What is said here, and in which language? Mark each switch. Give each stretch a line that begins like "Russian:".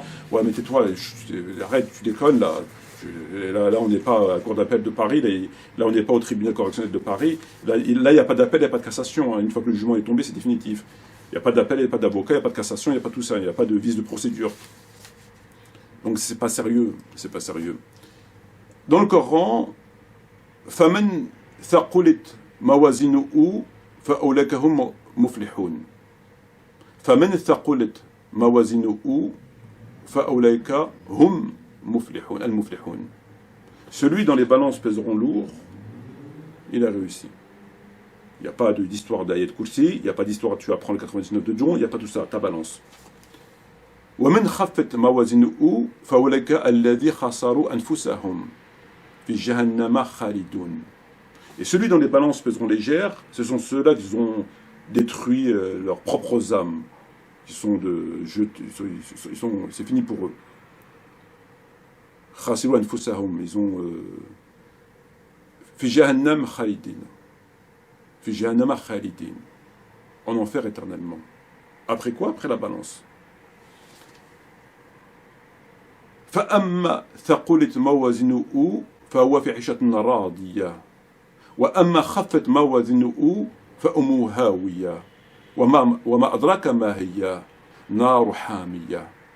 French: Ouais, mais tais-toi, arrête, tu déconnes, là. Là, on n'est pas à la cour d'appel de Paris, là, on n'est pas au tribunal correctionnel de Paris. Là, il n'y a pas d'appel, il n'y a pas de cassation. Hein. Une fois que le jugement est tombé, c'est définitif. Il n'y a pas d'appel, il n'y a pas d'avocat, il n'y a pas de cassation, il n'y a pas tout ça, il n'y a pas de vice de procédure. Donc c'est pas sérieux, c'est pas sérieux. Dans le Coran,
Arabic: فَمَنْ ثَقُلِتْ مَوَازِنُهُ فَأُولَئِكَ هُمْ مُفْلِحُونَ فَمَنْ ثَقُلِتْ مَوَازِنُهُ فَأُولَئِكَ هُمْ مُفْلِحُونَ المفلحون.
French: Celui dont les balances pèseront lourd, il a réussi. Il n'y a pas d'histoire d'Ayat Kursi, il n'y a pas d'histoire tu apprends le 99 de John, il n'y a pas tout ça, ta balance.
Arabic: وَمَنْ خَفَّتْ مَوَازِنُهُ فَأُولَئِكَ الَّذِينَ خَسِرُوا أَنفُسَهُمْ فِي جَهَنَّمَ خَالِدُونَ.
French: Et celui dont les balances pèseront légères, ce sont ceux-là qui ont détruit leurs propres âmes, qui sont c'est fini pour eux.
Arabic: خَسِرُوا أَنفُسَهُمْ,
French: ils ont
Arabic: فِي جَهَنَّمَ خَالِدِينَ فِي جَهَنَّمَ خَالِدِينَ,
French: en enfer éternellement. Après quoi? Après la balance.
Arabic: فأما ثقلت موازنه فهو في عيشة راضية وأما خفت موازنه فأمه هاوية وما أدراك ما هي نار حامية.